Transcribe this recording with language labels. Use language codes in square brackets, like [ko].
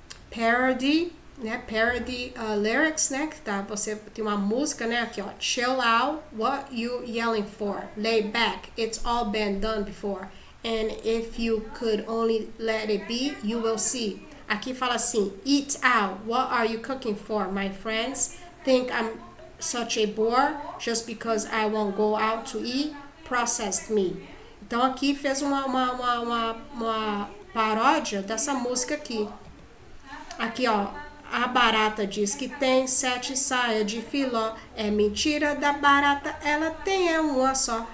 [pt] Parody, né? Parody lyrics, né? Que tá, você tem uma música, né? Aqui, ó. [en] Chill out, what you yelling for? Lay back, it's all been done before. And if you could only let it be, you will see. [pt] Aqui fala assim, [en] eat out, what are you cooking for, my friends? Think I'm such a bore just because I won't go out to eat? Processed me. [pt] Então aqui fez uma paródia dessa música aqui. Aqui, ó. A barata diz que tem 7 saias de filó. É mentira da barata, ela tem uma só.